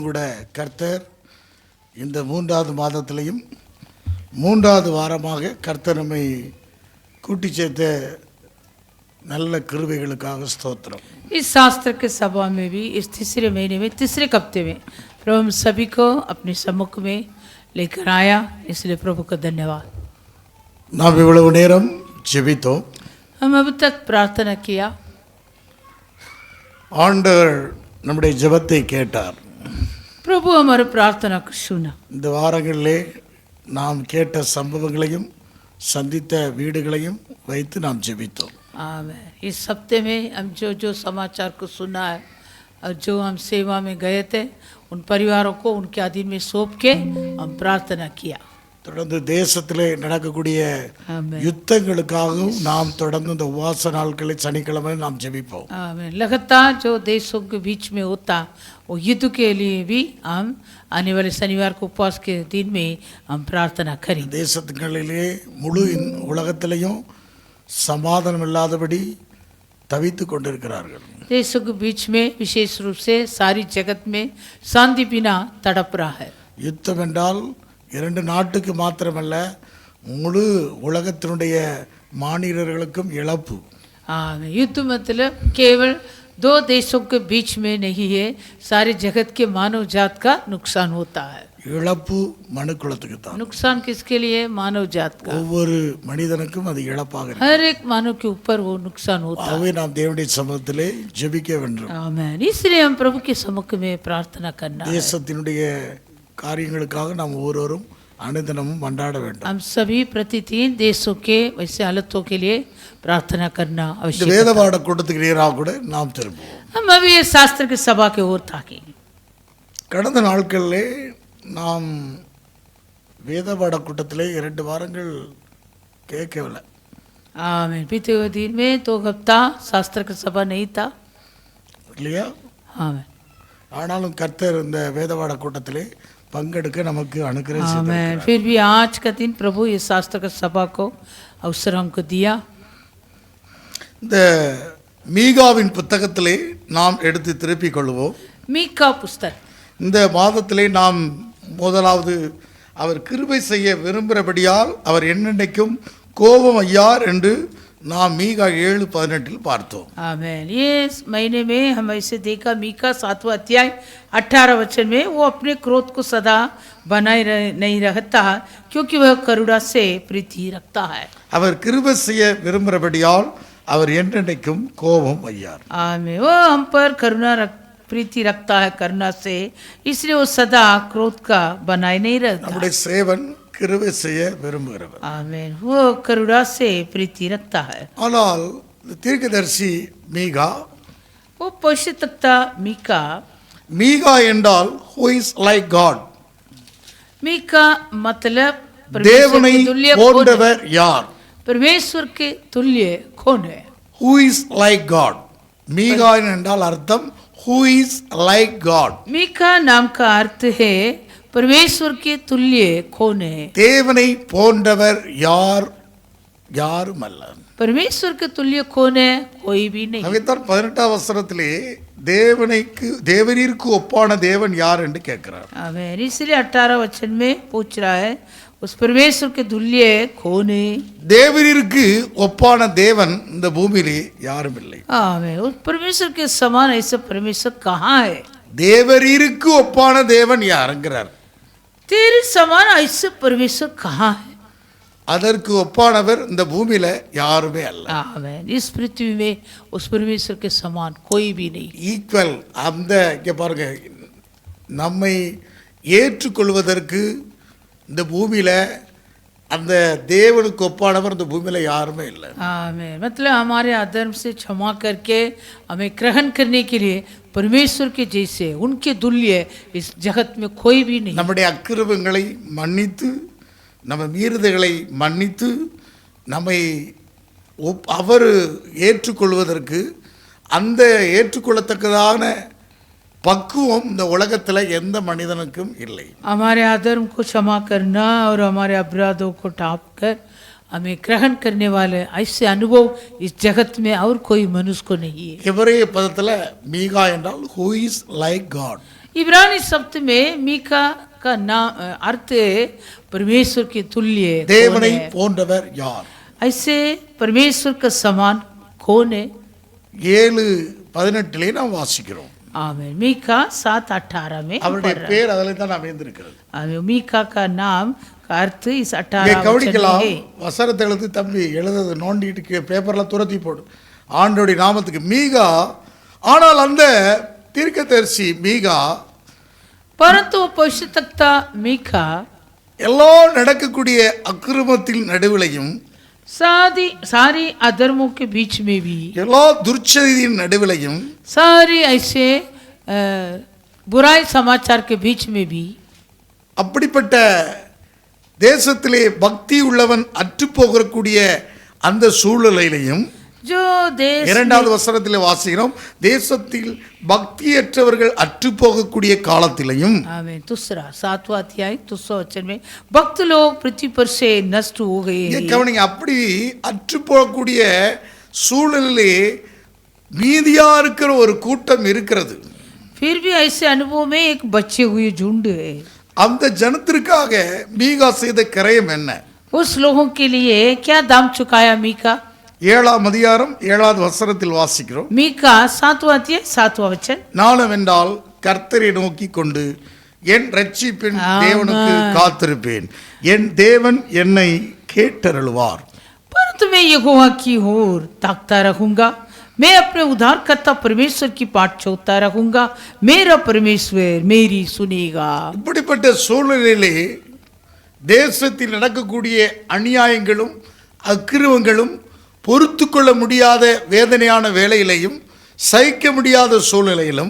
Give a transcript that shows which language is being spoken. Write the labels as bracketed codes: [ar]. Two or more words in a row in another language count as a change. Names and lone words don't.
[ta] கூட கர்த்தர் இந்த 3வது மாதத்திலையும் 3வது வாரமாக கர்த்தர் நம்மை கூட்டி சேர்த்த நல்ல கிருபைகளுக்காக ஸ்தோத்திரம். [hi] इस शास्त्र के सभा में भी इस तीसरे महीने में तीसरे हफ्ते में प्रभु हम सभी को अपने सम्मुख में लेकर आया, इसलिए प्रभु का धन्यवाद. [ta] நாம் இவ்வளவு நேரம் ஜெபித்தோம். [hi] हम अब तक प्रार्थना किया. [ta] ஆண்டவர் நம்முடைய ஜெபத்தை கேட்டார். [hi] प्रभु हमारे प्रार्थना को सुना. [ta] இந்த வாரங்களிலே நாம் கேட்ட சம்பவங்களையும் சந்தித்த வீடுகளையும் வைத்து நாம் ஜெபித்தோம். [hi] आमीन. इस हफ्ते में हम जो समाचार को सुना है और जो हम सेवा में गए थे उन परिवारों को उनके अधीन में सौंप के हम प्रार्थना किया. [ta] தொடர்ந்து தேசத்திலே நடக்கக்கூடிய [hi] आमीन. [ta] யுத்தங்களுக்காகவும் நாம் தொடர்ந்து இந்த உபவாச நாட்களை சனிக்கிழமை நாம் ஜெபிப்போம். [hi] आमीन. लगातार जो देशों के बीच में होता वो युद्ध के लिए भी हम आने वाले शनिवार को उपवास के दिन में हम प्रार्थना करें. [ta] தேசத்துகளிலே முழு உலகத்திலையும் சமாதானம் இல்லாதபடி தவித்து கொண்டிருக்கிறார்கள். [hi] देशों के बीच में विशेष रूप से सारी जगत में शांति बिना तड़प रहा है. [ta] யுத்தம் என்றால் 2 நாட்டுக்கு மாத்திரமல்ல, முழு உலகத்தினுடைய மாநிலர்களுக்கும் இழப்பு. [hi] युद्ध मतलब केवल 2 देशों के बीच में नहीं है, सारे जगत के मानव जात का नुकसान होता है. [ta] இழப்பு மனுக்குலத்துக்கு தான். [hi] नुकसान किसके लिए? मानव जात का. [ta] ஒவ்வொரு மனிதனுக்கும் அது இழப்பாக இருக்கு. [hi] हर एक मानव के ऊपर वो नुकसान होता है. [ta] ஆகவே நாம் தேவனுடைய சமூகத்திலே ஜெபிக்க வேண்டும். [hi] आमीन. इसलिए हम प्रभु के सम्मुख में प्रार्थना करना है. [ta] தேசத்தினுடைய காரியங்களுக்காக நாம் ஒவ்வொருவரும் அனுதினமும் மன்றாட வேண்டும். [hi] हम सभी प्रतिदिन देशों के वैसे हालतों के लिए प्रार्थना करना [ta] இந்த [hi] आवश्यक है. [ta] வேதபாட கூட்டத்துக்கு நேராக கூட நாம் திரும்புவோம். [hi] हम अभी ये शास्त्र की सभा के ओर ताकेंगे. [ta] கடந்த நாட்களிலே நாம் வேதபாட கூட்டத்திலே 2 வாரங்கள் கேட்கவில்லை. [hi] आमीन. बीते हुए दिन में 2 हफ्ता शास्त्र की सभा नहीं था. [ta] இல்லையா? [hi] आमीन. [ta] ஆனாலும் கர்த்தர் இந்த வேதபாட கூட்டத்திலே பங்கெடுக்க நமக்கு அனுக்கிரகம் [hi] आमीन. [ta] செய்திருக்கிறார். [hi] फिर भी आज का दिन प्रभु ये शास्त्र की सभा को अवसर हमको दिया. [ta] இந்த மீகாவின் புத்தகத்திலே நாம் எடுத்து திருப்பிக் கொள்வோம். [hi] मीका पुस्तक. [ta] இந்த மாதத்திலே நாம் முதலாவது அவர் கிருபை செய்ய விரும்புகிறபடியால் அவர் என்னென்னைக்கும் கோபம் ஐயார் என்று நாம் மீகா 7:18 பார்த்தோம். [hi] आमीन. ये इस महीने में हम ऐसे देखा मीका 7वां अध्याय 18 वचन में वो अपने क्रोध को सदा बनाए नहीं रहता क्योंकि वह करुणा से प्रीति रखता है. [ta] அவர் கிருபை செய்ய விரும்புகிறபடியால் அவர் என்னென்னைக்கும் கோபம் ஐயார். [hi] आमीन. वो हम पर प्रीति रखता है करुणा से, इसलिए वो सदा क्रोध का बनाए नहीं रहता. [ta] நம்முடைய சேவன் கிருபை செய்ய விரும்புகிறவர். [hi] आमीन. वो करुणा से प्रीति रखता है. [ta] ஆனால் தீர்க்கதரிசி மீகா, [hi] वो पवित्रवक्ता मीका. [ta] மீகா என்றால் [en] who is like God, [hi] मीका मतलब [ta] தேவனை [hi] परमेश्वर के तुल्य कौन है? [ta] போன்றவர் யார்? [hi] परमेश्वर के तुल्य कौन है? [en] who is like God. [ta] மீகா என்றால் அர்த்தம் [en] who is like God. [hi] मीका नाम का अर्थ है परमेश्वर के तुल्य कौन है? [ta] தேவனை போன்றவர் யார்? யாரும் அல்ல. [hi] परमेश्वर के तुल्य कौन है? कोई भी नहीं. [ta] அவைத்தான் 18ஆம் வசனத்திலே தேவனிற்கு ஒப்பான தேவன் யார் என்று கேட்கிறார். [hi] आमीन. इसलिए 18 वचन में पूछ रहा है उस परमेश्वर के तुल्य कौन है? [ta] தேவனிற்கு ஒப்பான தேவன் இந்த பூமியிலே யாரும் இல்லை. [hi] आमीन. उस परमेश्वर के समान ऐसा परमेश्वर कहाँ है? [ta] தேவரீருக்கு ஒப்பான தேவன் யாருங்கிறார். [hi] तेरे समान ऐसे परमेश्वर कहाँ है? [ta] அதற்கு ஒப்பானவர் இந்த பூமியில யாருமே அல்ல. [hi] आमीन. इस पृथ्वी में उस परमेश्वर के समान कोई भी नहीं. [ta] ஈக்குவல். அந்த இங்க பாருங்க, நம்மை ஏற்றுக்கொள்வதற்கு இந்த பூமியில அந்த தேவனுக்கு ஒப்பானவர் இந்த பூமியில யாருமே இல்லை. [hi] आमीन. मतलब हमारे अधर्म से क्षमा करके हमें ग्रहण करने के लिए परमेश्वर के जैसे उनके तुल्य इस जगत में कोई भी नहीं. [ta] நம்முடைய அக்கிரமங்களை மன்னித்து நம்ம மீறுதல்களை மன்னித்து நம்மை அவர் ஏற்றுக்கொள்வதற்கு அந்த ஏற்றுக்கொள்ளத்தக்கதான பக்குவம் இந்த உலகத்தில் எந்த மனிதனுக்கும் இல்லை. [hi] हमारे अधर्म को क्षमा करना और हमारे अपराधों को टाप कर हमें ग्रहण करने वाले ऐसे अनुभव इस जगत में और कोई मनुष्य को नहीं है. [ta] எபிரேய பதத்தில் மீகா என்றால் [en] who is like God. [hi] इब्रानी शब्द में मीका का नाम अर्थ है परमेश्वर के तुल्य कौन [ta] தேவனை [hi] है? [ta] போன்றவர் யார்? [hi] ऐसे परमेश्वर का समान कौन है? [ta] 7:18 நாம் வாசிக்கிறோம். [hi] आमीन। मीका 7:18 में हम [ta] அவருடைய [hi] पढ़ रहे [ta] பேர் அதில் தான் அமைந்திருக்கிறது. [hi] हैं। आमीन। मीका का नाम का अर्थ इस 18 [ta] இங்கே [hi] वचन [ta] கவனிக்கலாம். [hi] में है। [ta] வசனத்தை எழுதி தம்பி எழுதுறது நோண்டிட்டு பேப்பர்ல துரத்தி போடு. ஆண்டவருடைய நாமத்துக்கு மீகா. ஆனால் அந்த தீர்க்கதரிசி மீகா [hi] परंतु पवित्रता मीका [ta] எல்லா நடக்கக்கூடிய அக்கிரமத்தின் நடுவிலையும் [hi] सारी अधर्मों के बीच में भी [ta] எல்லா துர்ச்செய்தியின் நடுவிலையும் [hi] सारी ऐसे बुराई समाचार के बीच में भी [ta] அப்படிப்பட்ட தேசத்திலே பக்தி உள்ளவன் அற்று போகக்கூடிய அந்த சூழ்நிலையிலையும் [hi] जो देश [ta] இரண்டாவது வசனத்திலே வாசிக்கிறோம். தேசத்தில் பக்தியற்றவர்கள் அற்று போகக்கூடிய காலத்திலையும் [hi] आमीन। दूसरा 7वां अध्याय 200 वचन में भक्त लोग पृथ्वी पर से नष्ट हो गए [ta] இங்கே [hi] हैं। [ta] கவனிங்க. அப்படி அற்று போகக்கூடிய சூழலிலே மீதியா இருக்கிற ஒரு கூட்டம் இருக்கிறது. [hi] फिर भी ऐसे अनुभव में एक बचे हुए झुंड है। [ta] அந்த ஜனத்திற்காக மீகா செய்த கிரயம் என்ன? [hi] उस लोगों के लिए क्या दाम चुकाया मीका? [ta] 7ஆம் அதிகாரம் 7வது வசனத்தில் வாசிக்கிறோம். [hi] मीका 7वां अध्याय 7वां वचन। [ta] நானும் என்றால் கர்த்தரை நோக்கி கொண்டு என் ரட்சிப்பின் தேவனுக்கு காத்திருப்பேன். என் தேவன் என்னை கேட்டருளுவார். [hi] परंतु मैं यहोवा की ओर ताकता रहूंगा, मैं अपने उद्धारकर्ता परमेश्वर की बाट छोड़ता रहूंगा, मेरा परमेश्वर मेरी सुनेगा। [ta] இப்படிப்பட்ட சூழ்நிலையிலே தேசத்தில் நடக்கக்கூடிய அநியாயங்களும் அக்கிரமங்களும் பொறுத்து கொள்ள முடியாத வேதனையான வேளையிலையும் சகிக்க முடியாத சூழ்நிலையிலும்